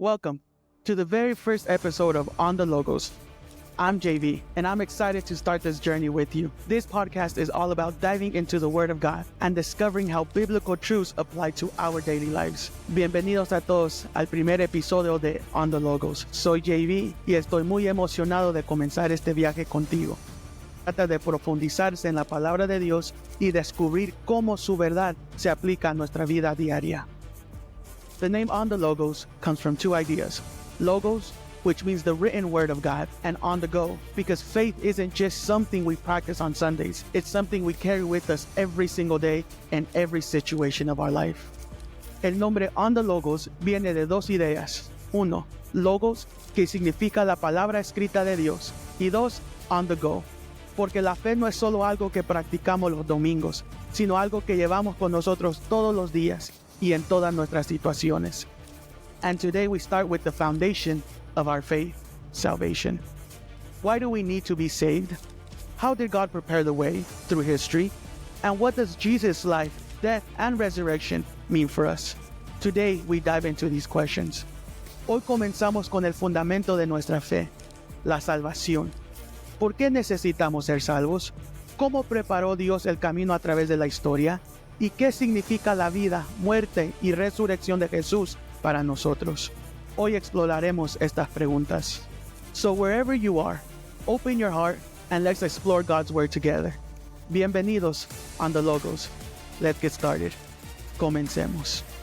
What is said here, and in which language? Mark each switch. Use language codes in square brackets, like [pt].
[en] Welcome to the very first episode of On the Logos. I'm JV, and I'm excited to start this journey with you. This podcast is all about diving into the Word of God and discovering how biblical truths apply to our daily lives. [es] Bienvenidos a todos al primer episodio de On the Logos. Soy JV y estoy muy emocionado de comenzar este viaje contigo. Trata de profundizarse en la palabra de Dios y descubrir cómo su verdad se aplica a nuestra vida diaria. [en] The name On the Logos comes from two ideas. Logos, which means the written word of God, and on the go, because faith isn't just something we practice on Sundays. It's something we carry with us every single day in every situation of our life. [es] El nombre On the Logos viene de dos ideas. Uno, Logos, que significa la palabra escrita de Dios. Y dos, on the go, porque la fe no es solo algo que practicamos los domingos, sino algo que llevamos con nosotros todos los días y en todas nuestras situaciones. [en] And today we start with the foundation of our faith, salvation. Why do we need to be saved? How did God prepare the way through history? And what does Jesus' life, death, and resurrection mean for us? Today we dive into these questions. [es] Hoy comenzamos con el fundamento de nuestra fe, la salvación. ¿Por qué necesitamos ser salvos? ¿Cómo preparó Dios el camino a través de la historia? ¿Y qué significa la vida, muerte y resurrección de Jesús para nosotros? Hoy exploraremos estas preguntas. [en] So wherever you are, open your heart and let's explore God's Word together. [es] Bienvenidos [en] on the Logos. Let's get started. [es] Comencemos.